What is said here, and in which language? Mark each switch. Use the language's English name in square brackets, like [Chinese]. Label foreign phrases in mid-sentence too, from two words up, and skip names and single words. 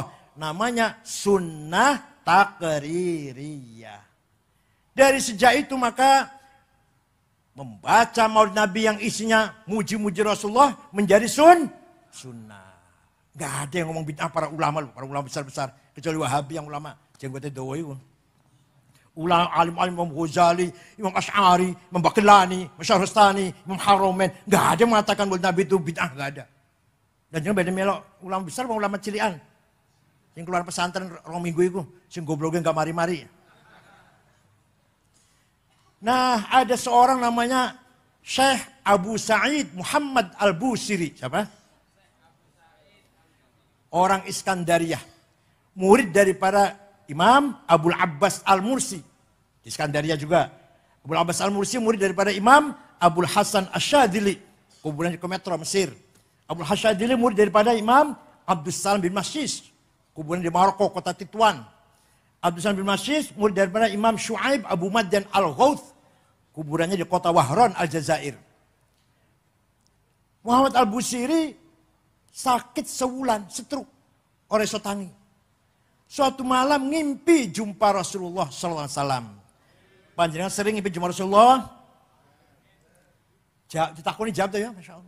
[Indonesian] Namanya sunnah takririyah. Dari sejak itu maka membaca maulid Nabi yang isinya muji-muji Rasulullah menjadi sunnah. Gak ada yang ngomong bid'ah para ulama besar-besar. Kecuali Wahabi yang ulama. Jenggotnya dawa itu. Ulama alim-alim Imam Ghazali, Imam Ash'ari, Imam Baqillani, Imam Syahrastani, Imam Haromen. Gak ada yang mengatakan maulid Nabi itu bid'ah. Gak ada. Dan jangan beda melok. Ulama besar sama ulama cilian. [Javanese] Yang keluar pesantren rong minggu itu. [Indonesian] Yang gobloknya gak mari-mari. Nah, ada seorang namanya Syekh Abu Sa'id Muhammad Al-Busiri. Siapa? Orang Iskandariyah. Murid daripada Imam Abul Abbas Al-Mursi. Di Iskandariyah juga. Abul Abbas Al-Mursi murid daripada Imam Abul Hasan Asyadili. Kuburan di Kometro, Mesir. Abul Hasan Asyadili murid daripada Imam Abdul Salam bin Masyis. Kuburan di Maroko, kota Tituan. Abdul Salam bin Masyis murid daripada Imam Shu'aib Abu Madyan Al-Ghauth. Kuburannya di kota Wahran Aljazair. Muhammad Al-Busiri sakit sebulan, stroke, oresotangi. Suatu malam ngimpi jumpa Rasulullah SAW. [Javanese] Panjenengan sering ngimpi jumpa Rasulullah? Ditakoni jawab tuh ya, [Arabic] ما شاء الله.